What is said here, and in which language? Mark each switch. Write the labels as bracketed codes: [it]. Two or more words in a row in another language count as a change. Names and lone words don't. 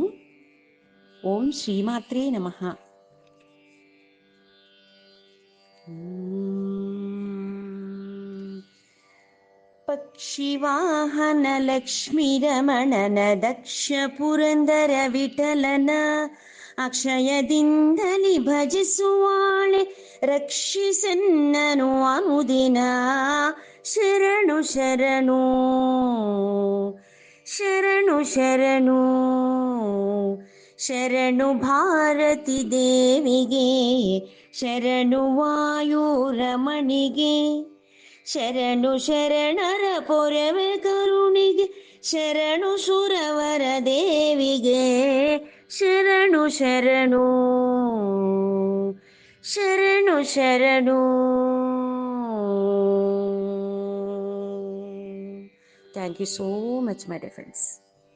[sa] ఓం శ్రీమాత్రే నమః. [kn] ಪಕ್ಷಿವಾಹನ ಲಕ್ಷ್ಮೀರಮಣನ ದಕ್ಷ ಪುರಂದರ ವಿಠಲನ ಅಕ್ಷಯದಿಂದಲಿ ಭಜಿಸುವಾಳೆ ರಕ್ಷಿಸನ್ನನು ಅನುದಿನ. ಶರಣು ಶರಣು ಶರಣು ಶರಣು ಶರಣು ಭಾರತಿ ದೇವಿಗೆ, ಶರಣು ವಾಯುರಮಣಿಗೆ, ಶರಣು ಶರಣರ ಪೊರವೆ ಕರುಣಿಗೆ, ಶರಣು ಸುರವರ ದೇವಿಗೆ, ಶರಣು ಶರಣು ಶರಣು ಶರಣು. [en] Thank you so much, my dear friends.